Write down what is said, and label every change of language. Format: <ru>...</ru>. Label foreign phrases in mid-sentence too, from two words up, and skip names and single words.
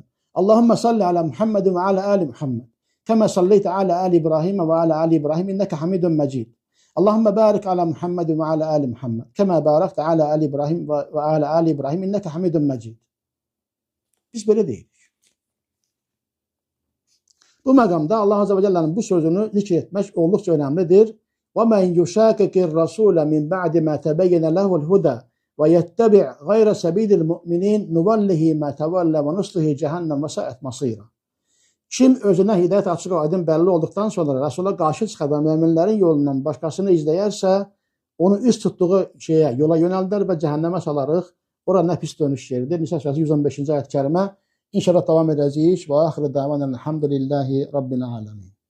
<ar>اللهم صل على محمد وعلى آل محمد كما صليت على آل إبراهيم وعلى آل إبراهيم إنك حميد مجيد. اللهم بارك على محمد وعلى آل محمد كما باركت على آل إبراهيم وعلى آل إبراهيم إنك حميد مجيد.</ar> <az>Biz belə deyirik. Bu məqamda</az> <ar>الله عز وجل</ar> <az>bu sözünü zikr etmək olduqca önəmlidir.</az> <ar>وَمَنْ يُشَاكِكِ الرَّسُولَ مِنْ بَعْدِ مَا تَبَيَّنَ لَهُ الْهُدَى وَيَتَّبِعْ غَيْرَ سَبِيلِ الْمُؤْمِنِينَ نُوَلِّهِ مَا تَوَلَّى وَنُصْلِهِ جَهَنَّمَ وَسَاءَتْ مَصِيرًا.</ar> <az>Kim özünə hidayət açıq aydın bəlli olduqdan sonra Rəsula qarşı çıxar və möminlərin yolundan başqasını izləyərsə, onu üst tutduğu yola yönəldər və cəhənnəmə salarıq. Ora nə pis dönüş yeridir. Nisa surəsi 115-ci ayət-kərimə. İnşallah davam edəcəyik.</az> <ar>وآخر دعوانا أن الحمد لله رب العالمين.</ar>